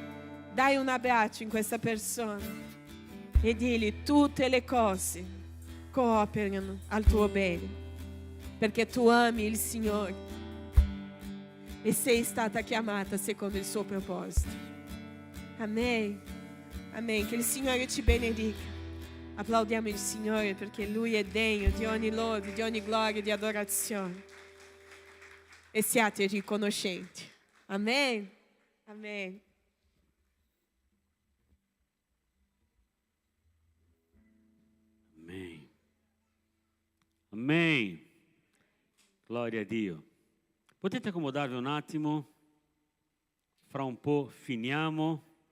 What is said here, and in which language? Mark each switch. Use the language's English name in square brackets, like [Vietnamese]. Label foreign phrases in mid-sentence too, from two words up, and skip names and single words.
[Italian] Dai un abbraccio in questa persona e digli: tutte le cose cooperano al tuo bene, perché tu ami il Signore e sei stata chiamata secondo il suo proposito. Amen, amen. Che il Signore ci benedica. Applaudiamo il Signore, perché Lui è degno di ogni lode, di ogni gloria, di adorazione, e siate riconoscenti. Amen, amen. [Portuguese] Amém. Amém. Glória a Dio. [Italian] Potete accomodarvi un attimo? Fra un po' finiamo.